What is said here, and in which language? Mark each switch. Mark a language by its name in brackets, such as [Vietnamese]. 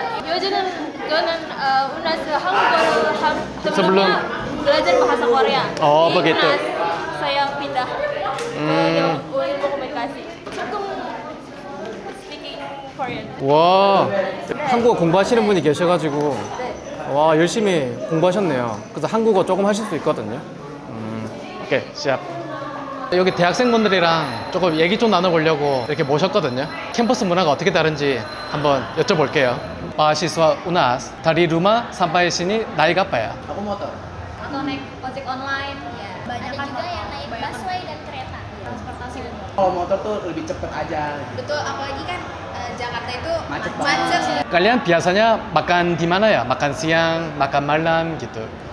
[Korean] 요즘은 저는 UNAS 한국어를 [Indonesian] sebelum sebelumnya belajar bahasa Korea. Oh, Di begitu. UNAS saya pindah ke ilmu komunikasi. [Korean] 조금 [English] speaking Korean. [Korean] 와, 한국어 공부하시는 분이 계셔가지고 와 열심히 공부하셨네요. 그래서 한국어 조금 하실 수 있거든요. 오케이, 시작. 여기 대학생분들이랑 조금 얘기 좀 나눠보려고 이렇게 모셨거든요. 캠퍼스 문화가 어떻게 다른지 한번 여쭤볼게요. [Indonesian] mahasiswa UNAS dari rumah sampai sini naik apa ya? Aku motor. Atau naik ojek online, ya. Banyak kan juga yang naik busway dan kereta, transportasi umum. Kalau motor tuh lebih cepet aja. Betul, apalagi kan Jakarta itu Macet macet. Kalian biasanya makan di mana ya? Makan siang, makan malam gitu.